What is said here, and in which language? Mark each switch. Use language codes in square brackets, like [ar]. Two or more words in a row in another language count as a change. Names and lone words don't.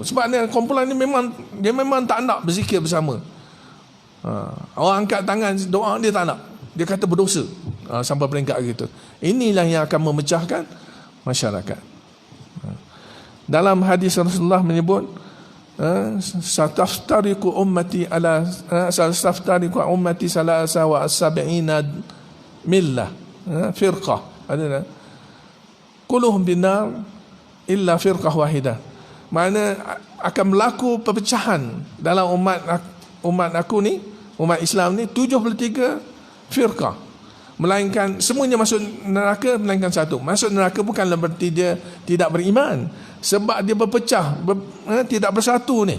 [ms] Sebab ni kumpulan ni memang tak nak berzikir bersama. Orang angkat tangan doa dia tak nak. Dia kata berdosa. Sampai peringkat gitu. Inilah yang akan memecahkan masyarakat. Dalam hadis Rasulullah menyebut [ar] ستفترق أمتي على ستفترق أمتي ثلاثا وسبعين ملة فرقة. Ada كلهم بنار إلا فرقة واحدة. [ms] Mana akan berlaku perpecahan dalam umat aku ni, umat Islam ni 73 firqah. Melainkan semuanya masuk neraka melainkan satu. Masuk neraka bukanlah berarti dia tidak beriman, sebab dia berpecah, tidak bersatu ni.